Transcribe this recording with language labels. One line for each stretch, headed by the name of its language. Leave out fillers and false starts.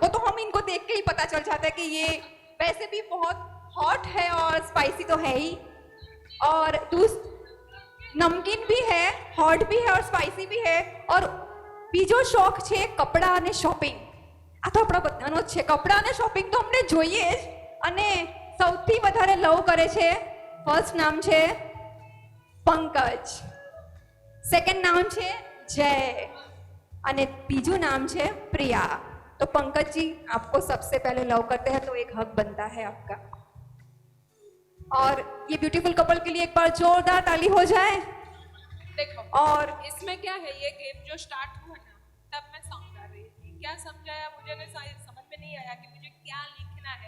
Hindi: वो तो हम इनको देख के ही पता चल जाता है कि ये वैसे भी बहुत हॉट है और स्पाइसी तो है ही, और नमकीन भी है, हॉट भी है और स्पाइसी भी है।
Gujarati: और બીજો શોખ છે કપડા અને શોપિંગ। આ તો આપણા બધાનો જ છે, કપડા અને શોપિંગ તો અમને જોઈએ જ। અને સૌથી વધારે લવ કરે છે, ફર્સ્ટ નામ છે પંકજ, સેકન્ડ નામ છે જય, અને ત્રીજું નામ છે પ્રિયા।
Hindi: तो पंकज जी, आपको सबसे पहले लव करते हैं तो एक हक बनता है आपका। और ये ब्यूटीफुल कपल के लिए एक बार जोरदार ताली हो जाए। देखो, और इसमें क्या है, ये गेम जो स्टार्ट हुआ ना, तब मैं सॉन्ग गा रही थी। क्या समझाया मुझे ने समझ में नहीं आया कि मुझे क्या लिखना है,